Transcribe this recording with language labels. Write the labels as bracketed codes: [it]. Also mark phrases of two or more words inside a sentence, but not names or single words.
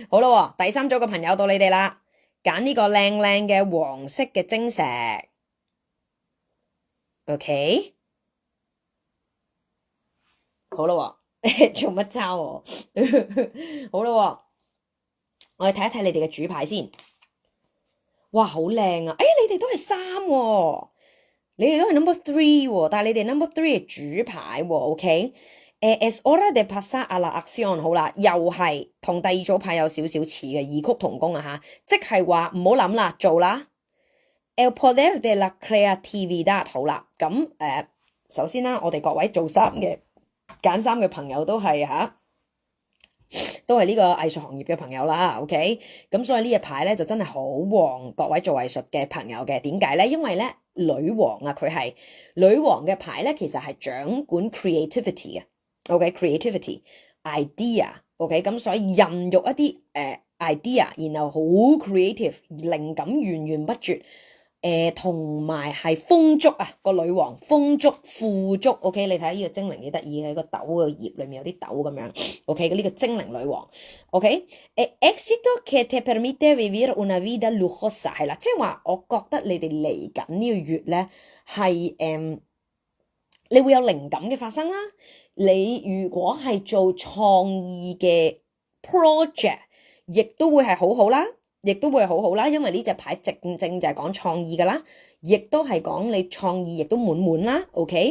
[yue] 好啦，第三組嘅朋友到你哋啦，揀呢個靚靚嘅黃色嘅晶石。OK， 好啦，做乜抄我？好啦，我哋睇一睇你哋嘅主牌先。哇，好靚啊！你哋都係3喎。你哋都係 number 3喎，但係你哋 number 3係主牌喎 ，OK？ [es] Es hora de pasar a la acción， [yue] 好啦，又係同第二組牌有少少似嘅，異曲同工啊吓，即係話唔好諗啦，做啦。 [es] El poder de la creatividad， [yue] 好啦，咁首先啦，我哋各位做衫嘅揀衫嘅朋友都係都係呢個藝術行業嘅朋友啦 ，OK？咁所以呢隻牌咧就真係好旺各位做藝術嘅朋友嘅，點解咧？因為咧女王啊，佢係女王嘅牌咧，其實係掌管 creativity 嘅 ，OK， [en] creativity idea， [yue] OK，咁所以孕育一啲idea，然後好 creative，靈感源源不絕。同埋係豐足啊，個女王豐足富足，OK，你睇下呢個精靈幾得意嘅，個豆個葉裏面有啲豆咁樣，OK，呢個精靈女王 ，OK， [es] éxito que te permite vivir una vida lujosa， [yue] 係啦，即係話我覺得你哋嚟緊呢個月咧係你會有靈感嘅發生啦，你如果係做創意嘅 project，亦都會係好好啦。亦都會好好啦，因為呢隻牌正正就係講創意噶啦，亦都係講你創意亦都滿滿啦，OK？